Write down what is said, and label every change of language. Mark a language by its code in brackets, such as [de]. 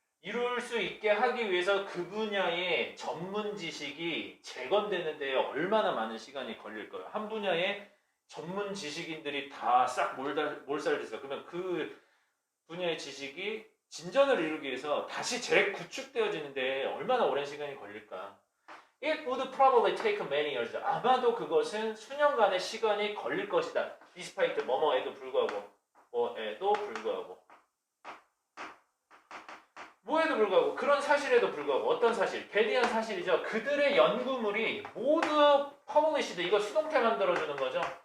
[ko] 이룰 수 있게 하기 위해서 그 분야의 전문 지식이 재건되는 데 얼마나 많은 시간이 걸릴까요? 한 분야의 전문 지식인들이 다 싹 몰살돼서 그러면 그 분야의 지식이 진전을 이루기 위해서 다시 재구축되어지는데 얼마나 오랜 시간이 걸릴까? [en] It would probably take many years. [ko] 아마도 그것은 수년간의 시간이 걸릴 것이다. Despite 뭐뭐에도 불구하고 뭐에도 불구하고 뭐에도 불구하고 그런 사실에도 불구하고 어떤 사실? 괴리한 사실이죠. 그들의 연구물이 모두 퍼블리시드 이거 수동태 만들어주는 거죠.